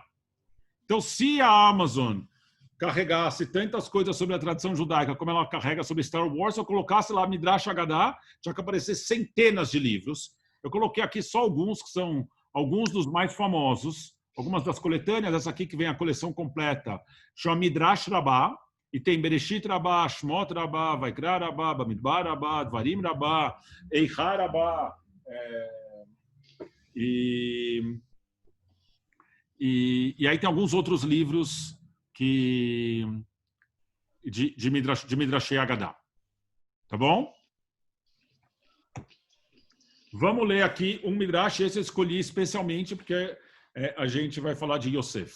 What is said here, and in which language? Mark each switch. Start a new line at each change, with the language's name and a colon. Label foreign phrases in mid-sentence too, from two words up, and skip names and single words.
Portuguese: Então, se a Amazon carregasse tantas coisas sobre a tradição judaica como ela carrega sobre Star Wars, se eu colocasse lá
Hebrew: מדרש הגדה,
Portuguese: tinha que aparecer centenas de livros. Eu coloquei aqui só alguns, que são alguns dos mais famosos, algumas das coletâneas, essa aqui que vem a coleção completa, chama Midrash Rabbah, e tem Bereshit Rabbah, Shmot Rabbah, Vaikra Rabbah, Bamidbar Rabbah, Dvarim Rabbah, Eicha Rabbah, e aí tem alguns outros livros de
Hebrew: מדרשי הגדה.
Portuguese: Tá bom? Vamos ler aqui um Midrash, esse eu escolhi especialmente porque a gente vai falar de Yosef.